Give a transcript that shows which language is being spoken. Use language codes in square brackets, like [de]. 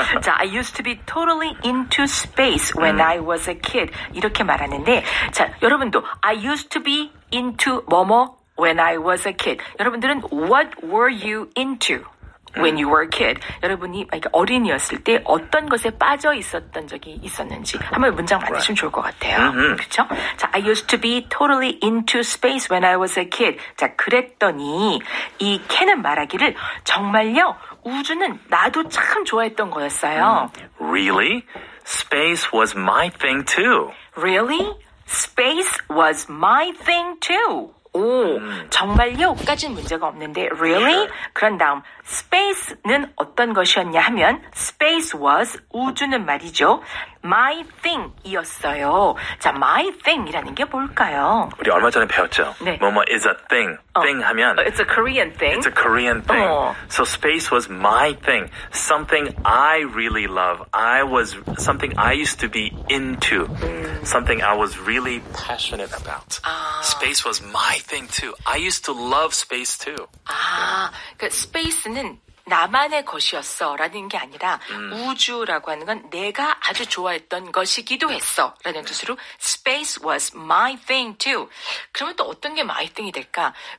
[en] 자, I used to be totally into space when I was a kid. [ko] 이렇게 말하는데, 자, 여러분도 [en] I used to be into [ko] 뭐뭐 [en] when I was a kid. [ko] 여러분들은 [en] what were you into? When you were a kid. [ko] 여러분이 어린이였을 때 어떤 것에 빠져 있었던 적이 있었는지 한번 문장 만드시면 좋을 것 같아요. 그렇죠? [en] 자, I used to be totally into space when I was a kid. [ko] 자, 그랬더니 이 켄은 말하기를 정말요. 우주는 나도 참 좋아했던 거였어요. [en] Really? Space was my thing too. Really? Space was my thing too. [ko] 오, 정말요? 까진 문제가 없는데 [en] really? [ko] 그런 다음 space는 어떤 것이었냐 하면 [en] space was [ko] 우주는 말이죠. [en] my thing [ko] 이었어요. 자, my thing이라는 게 뭘까요? 우리 얼마 전에 배웠죠. 네. 뭐뭐 [en] is a thing. [ko] thing 하면 [en] It's a Korean thing. It's a Korean thing. So space was my thing. Something I really love. Something I used to be into. Something I was really passionate about. Space was my thing too. I used to love space too. [ko] 그러니까 space는 나만의 것이었어 라는 게 아니라 우주라고 하는 건 내가 아주 좋아했던 것이기도 했어 라는 뜻으로 [en] space was my thing too. [ko] 그러면 또 어떤 게 my thing이 될까?